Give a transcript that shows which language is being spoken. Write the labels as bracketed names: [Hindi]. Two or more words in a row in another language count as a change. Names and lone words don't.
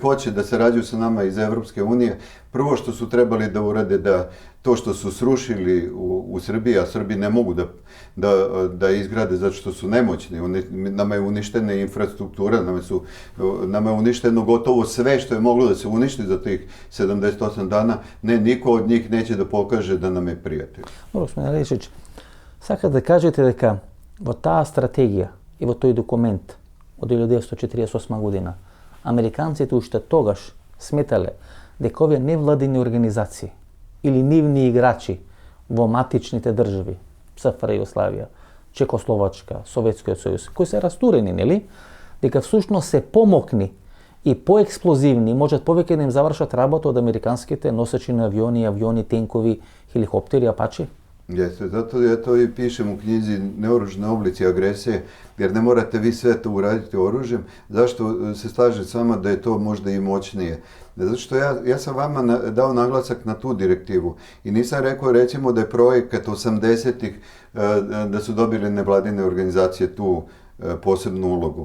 [Serbian] hoće da sarađuju sa nama iz Evropske unije, prvo što su trebali da urade da to što su srušili u Srbiji, a Srbi ne mogu da izgrade zato što su nemoćni, nama je uništena infrastruktura, nama je uništeno gotovo sve što je moglo da se uništi za tih 78 dana, niko od njih neće da pokaže da nam je prijatelj. Dobro, gospodine Rešić, sad kada kažete [Macedonian] дека во таа стратегија и во тој документ од 1948 година, американците уште тогаш сметале дека овие невладини организации или нивни играчи во матичните држави, СФР Југославија, Чекословачка, Советскиот сојуз, кои се растурени, нели? Дека всушност се помокни и поексплозивни, можат повеќе да им завршат работа од американските носечни авиони, тенкови, хеликоптери, апачи? [Serbian] Jeste, zato ja to i pišem u knjizi Neoružni oblici agresije, jer ne morate vi sve to uraditi oružjem. Zašto se slažem s vama da je to možda i moćnije? Zato što ja sam vama dao naglasak na tu direktivu i nisam rekao recimo da je projekat 80-ih da su dobili nevladine organizacije tu posebnu ulogu.